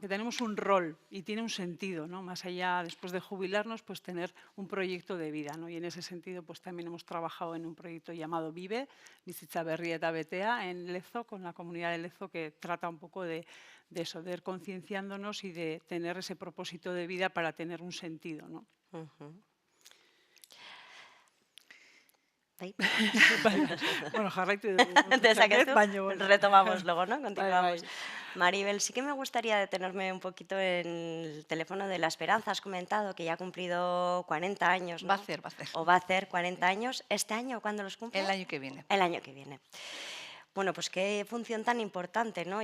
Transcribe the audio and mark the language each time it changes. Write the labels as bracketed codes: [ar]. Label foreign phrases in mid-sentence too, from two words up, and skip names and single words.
[es] Que tenemos un rol y tiene un sentido, ¿no? Más allá, después de jubilarnos, pues tener un proyecto de vida, ¿no? Y en ese sentido, pues también hemos trabajado en un proyecto llamado Vive, Bizitza Berria eta Betea, en Lezo, con la comunidad de Lezo, que trata un poco de eso, de ir concienciándonos y de tener ese propósito de vida para tener un sentido, ¿no? [eu] Bai. Bueno, jarraitu Dezakezu, baina, bueno. [es] retomamos luego, ¿no? Continuamos. [eu] Bai. [es] Maribel, sí que me gustaría detenerme un poquito en el teléfono de la Esperanza. Has comentado que ya ha cumplido 40 años, ¿no? Va a hacer. O va a hacer 40 años. ¿Este año cuándo los cumple? El año que viene. El año que viene. Bueno, pues qué función tan importante, ¿no?